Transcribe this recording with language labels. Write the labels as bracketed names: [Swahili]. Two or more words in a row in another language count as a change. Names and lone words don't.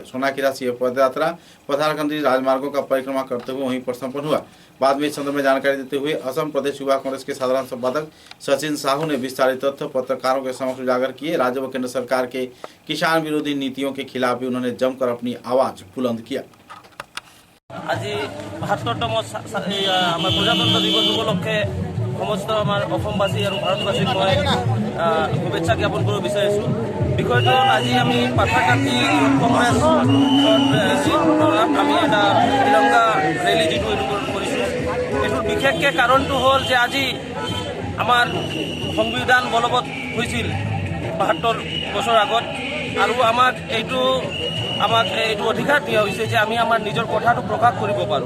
[Hindi] सोनाखीरा से यह पदयात्रा पथारकंडी राजमार्गों का परिक्रमा करते हुए वहीं पर संपन्न हुआ। बाद में इस संदर्भ में जानकारी देते हुए असम प्रदेश युवा कांग्रेस के साधारण संपादक सचिन साहू ने विस्तारित तथ्य पत्रकारों के समक्ष उजागर किए। राज्य व केंद्र सरकार के किसान विरोधी नीतियों के खिलाफ भी उन्होंने जमकर अपनी आवाज बुलंद किया। [Assamese] আজি ৭২তম আমাৰ প্ৰজাতন্ত্ৰ দিৱস উপলক্ষে সমস্ত আমাৰ অসমবাসী আৰু ভাৰতবাসীক মই শুভেচ্ছা জ্ঞাপন কৰিব বিচাৰিছোঁ। বিষয়টো আজি আমি পাথাৰকান্দি কংগ্ৰেছ আমি এটা তিৰংগা ৰেলী যিটো এইটো কৰিছোঁ, এইটোৰ বিশেষকৈ কাৰণটো হ'ল যে আজি আমাৰ সংবিধান বলবৎ হৈছিল ৭২ বছৰ আগত, আৰু আমাক এইটো অধিকাৰ দিয়া হৈছে যে আমি আমাৰ নিজৰ কথাটো প্ৰকাশ কৰিব পাৰোঁ।